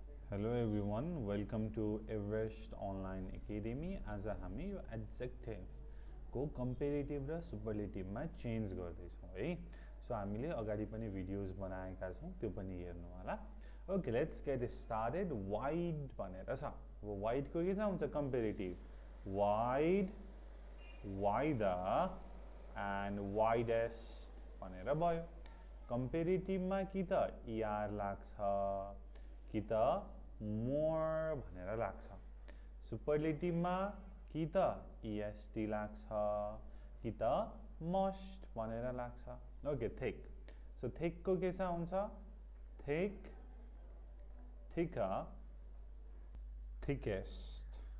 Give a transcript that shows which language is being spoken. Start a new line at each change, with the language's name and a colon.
English: Hello everyone, welcome to Everest Online Academy.
Nepali: आज हामी यो adjective को comparative र superlative मा चेन्ज गर्दै छौं है. सो हामीले अगाडि पनि भिडियोज बनाएका छौं, त्यो पनि हेर्नु होला.
English: Okay, let's get started. Wide
Nepali: भनेर छ. अब wide को के छ हुन्छ comparative.
English: Wide, wider and widest
Nepali: भनेर भयो. Comparative मा कि त er लाग्छ कि त more भनेर लाग्छ. सुपरलेटिभ मा कि त est लाग्छ कि त most भनेर लाग्छ. Okay, thick. सो thick को के छ हुन्छ thick, thicker, thickest.